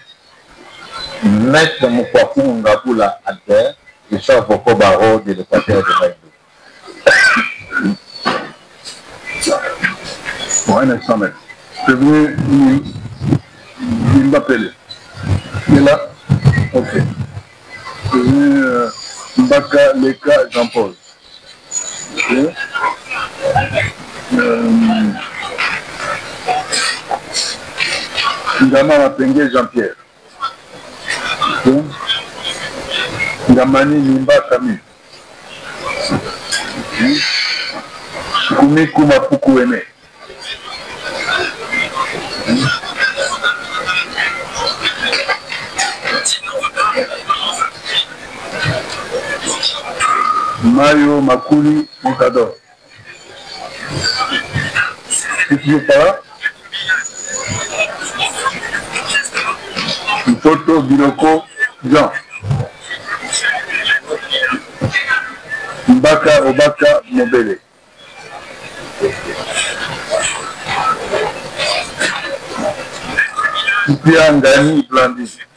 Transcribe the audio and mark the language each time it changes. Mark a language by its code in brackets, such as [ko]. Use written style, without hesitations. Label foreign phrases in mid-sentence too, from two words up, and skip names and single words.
[fr] Maître Moukwafu Ngabula Albert, je suis avocat au barreau de l'Équateur de Maïdou. Bon, un instant, maître. Prévenu Mbapele. Il est là? Ok. Prévenu Mbaka Leka Jean-Paul. Ok. Ndama Mapenge Jean-Pierre. Okay. Ndamani Nimba Camille. Okay. Kumi Kuma Puku Eme. Mario Makuli Montador. Tu es pas là? Toto Biloko Jean. Mbaka Obaka Mobele. Pia Ngani Blandi.